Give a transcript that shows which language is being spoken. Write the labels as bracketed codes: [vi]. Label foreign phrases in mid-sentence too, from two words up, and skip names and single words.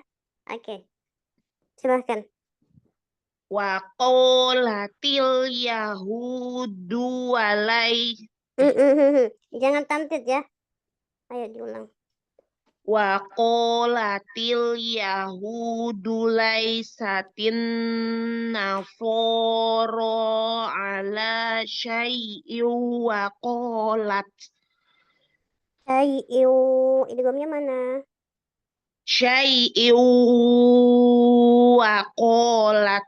[id] Oke. Silahkan. [ar] وقالت اليهود ولي. [id] Jangan tamtid ya. Ayo diulang. [ar] وقالت اليهود ليست النصارى على شيء وقالت. [id] Idghamnya mana? [ar] شيء وقالت.